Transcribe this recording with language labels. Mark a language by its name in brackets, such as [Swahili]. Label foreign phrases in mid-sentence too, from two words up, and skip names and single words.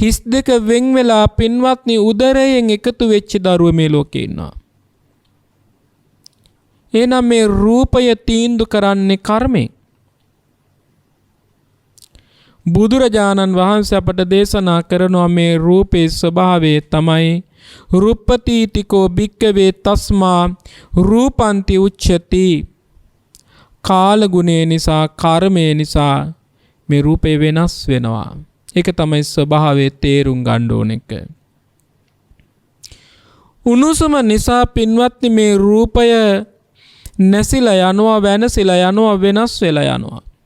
[Sinhala] හිස් දෙක වෙන් වෙලා පින්වත්නි උදරයෙන් එකතු වෙච්ච දරුවෝ මේ ලෝකේ ඉන්නවා. එහෙනම් මේ රූපය තීන්දුව කරන්නේ කර්මයෙන්. බුදුරජාණන් වහන්සේ අපට දේශනා කරනවා මේ රූපේ ස්වභාවය තමයි [Pali] රුප්පතිතිකෝ භික්කවේ තස්මා රූපන්ති උච්චති. [Sinhala] කාල ගුණය නිසා කර්මය නිසා මේ රූපේ වෙනස් වෙනවා. ඒක තමයි ස්වභාවයේ තේරුම් ගන්න ඕන එක. උණුසුම නිසා පින්වත්නි මේ රූපය නැසිලා යනවා, වෙනසිලා යනවා, වෙනස් වෙලා යනවා.